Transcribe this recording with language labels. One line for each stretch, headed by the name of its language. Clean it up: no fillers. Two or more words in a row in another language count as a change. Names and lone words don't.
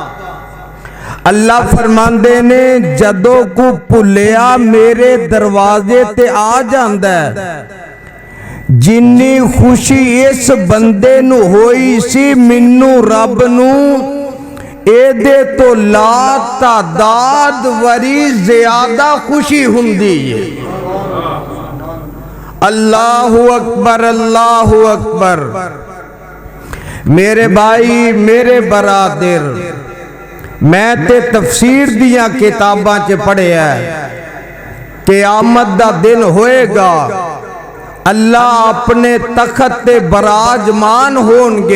Punjabi: ਅੱਲਾਹ ਫ਼ਰਮਾਂਦੇ ਨੇ ਜਦੋਂ ਕੋ ਭੁੱਲਿਆ ਮੇਰੇ ਦਰਵਾਜ਼ੇ ਤੇ ਆ ਜਾਂਦਾ ਹੈ, ਜਿੰਨੀ ਖ਼ੁਸ਼ੀ ਇਸ ਬੰਦੇ ਨੂੰ ਹੋਈ ਸੀ ਮਿੰਨੂ ਰੱਬ ਨੂੰ ਏਦੇ ਤੋ ਲਾ ਤਾਦਾਦ ਵਰੀ ਜ਼ਿਆਦਾ ਖ਼ੁਸ਼ੀ ਹੁੰਦੀ ਹੈ।
Arabic: الله أكبر، الله أكبر.
Punjabi: ਮੇਰੇ ਭਾਈ ਮੇਰੇ ਬਰਾਦਰ, ਮੈਂ ਤੇ ਤਫ਼ਸੀਰ ਦੀਆਂ ਕਿਤਾਬਾਂ ਚ ਪੜ੍ਹਿਆ ਕਿਆਮਤ ਦਾ ਦਿਨ ਹੋਏਗਾ, ਅੱਲਾਹ ਅਪਣੇ ਤਖ਼ਤ ਤੇ ਬਰਾਜਮਾਨ ਹੋਣਗੇ।